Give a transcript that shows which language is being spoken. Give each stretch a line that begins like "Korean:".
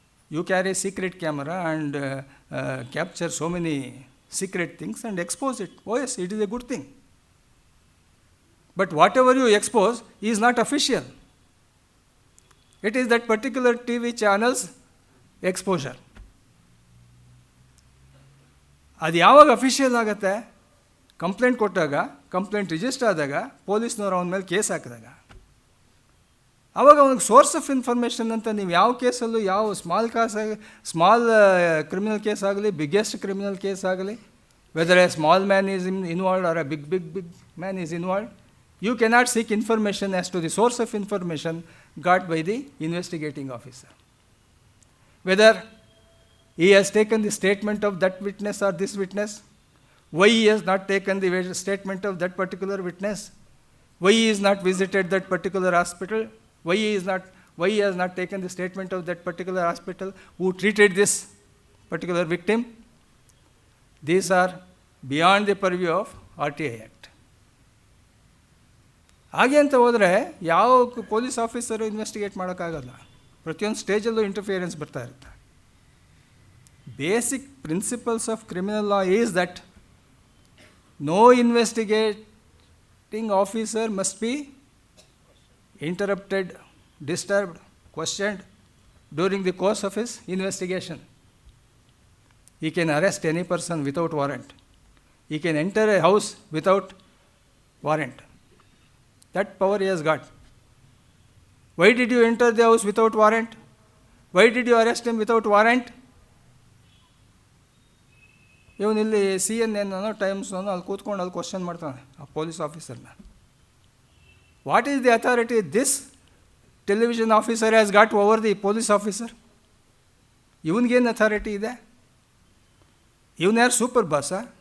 English: You carry a secret camera and capture so many secret things and expose it. Oh yes, it is a good thing. But whatever you expose is not official. It is that particular TV channel's exposure.
Kannada: ಅದು ಯಾವಾಗ official ಆಗುತ್ತೆ? Complaint ಕೊಟ್ಟಾಗ, complaint register ಆದಾಗ, ಪೊಲೀಸ್ನವ್ರು ಅವನ ಮೇಲೆ case ಹಾಕಿದಾಗ. ಆವಾಗ ಅವನಿಗೆ ಸೋರ್ಸ್ ಆಫ್ ಇನ್ಫಾರ್ಮೇಷನ್ ಅಂತ ನೀವು ಯಾವ ಕೇಸಲ್ಲೂ, ಯಾವ ಸ್ಮಾಲ್ ಕ್ರಿಮಿನಲ್ ಕೇಸ್ ಆಗಲಿ,
English: Biggest criminal case ಆಗಲಿ, whether a small man is involved or a big man is involved, you cannot seek information as to the source of information got by the investigating officer. Whether he has taken the statement of that witness or this witness, why he has not taken the statement of that particular witness, why he has not visited that particular hospital, why he has not taken the statement of that particular hospital who treated this particular victim. These are beyond the purview of RTI Act.
Kannada: ಹಾಗೆ ಅಂತ ಹೋದರೆ ಯಾವ police officer investigate ಮಾಡೋಕ್ಕಾಗಲ್ಲ. ಪ್ರತಿಯೊಂದು ಸ್ಟೇಜಲ್ಲೂ interference ಬರ್ತಾ ಇರುತ್ತೆ.
English: Basic principles of criminal law is that no investigating officer must be interrupted, disturbed, questioned during the course of his investigation. He can arrest any person without warrant. He can enter a house without warrant. That power he has got. Why did you enter the house without warrant? Why did you arrest him without warrant?
Kannada: ಇವನಿಲ್ಲಿ CNN times ಅಲ್ಲಿ ಕೂತ್ಕೊಂಡು ಅಲ್ಲಿ question ಮಾಡ್ತಾನೆ ಆ police ಆಫೀಸರ್ನ.
English: What is the authority this television officer has got over the police officer?
Kannada: ಇವನಿಗೇನು authority ಇದೆ? ಇವನು ಯಾರು super ಬಾಸಾ?